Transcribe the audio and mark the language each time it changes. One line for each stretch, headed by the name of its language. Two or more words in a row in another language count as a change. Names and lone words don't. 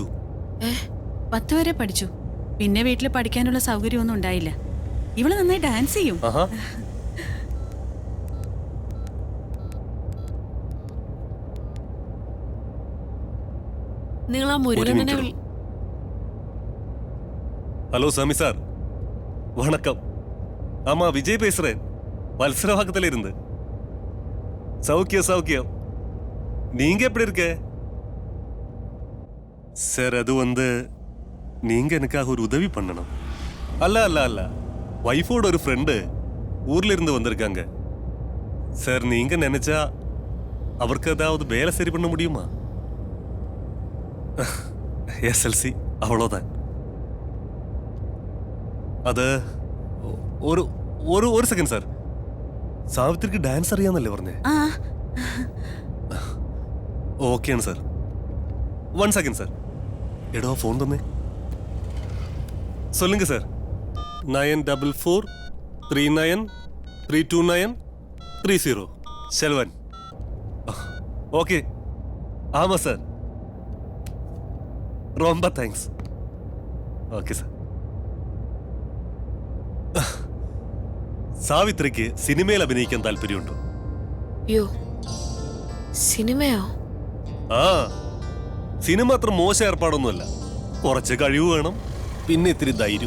Malayalam: 10 വരെ പഠിച്ചു. പിന്നെ വീട്ടിൽ പഠിക്കാനുള്ള സൗകര്യമൊന്നും ഉണ്ടായില്ല. ഇവള് നന്നായി ഡാൻസ് ചെയ്യും. നിങ്ങൾ ആ മുരുകനെ
Tamil: ஹலோ சாமி சார், வணக்கம். ஆமா, விஜய் பேசுறேன். வல்சரவாக்கத்துல இருந்து. சௌக்கியம். நீங்க எப்படி இருக்க சார்? அது நீங்க எனக்காக ஒரு உதவி பண்ணணும். அல்ல வைஃபோட ஒரு ஃப்ரெண்டு ஊர்ல இருந்து வந்திருக்காங்க சார். நீங்க நினைச்சா அவருக்கு ஏதாவது வேலை சரி பண்ண முடியுமா? SLC அவ்வளோதான்.
Malayalam: അത് ഒരു സെക്കൻഡ് സാർ. സാവിത്രിക്ക് ഡാൻസ് അറിയാന്നല്ലേ പറഞ്ഞേ? ഓക്കെയാണ് സാർ. 1 സെക്കൻഡ് സാർ. എടോ ഫോൺ തന്നെ.
Tamil: சொல்லுங்க சார். 9443932930 செல்வன். ஓகே. ஆமா சார். ரொம்ப தேங்க்ஸ்.
Malayalam: ഓക്കെ സാർ. സാവിത്രിക്ക് സിനിമയിൽ അഭിനയിക്കാൻ താല്പര്യമുണ്ടോ? സിനിമയോ? സിനിമ അത്ര മോശം ഏർപ്പാടൊന്നുമല്ല. കുറച്ച് കഴിവ് വേണം, പിന്നെ ഇത്തിരി ധൈര്യം.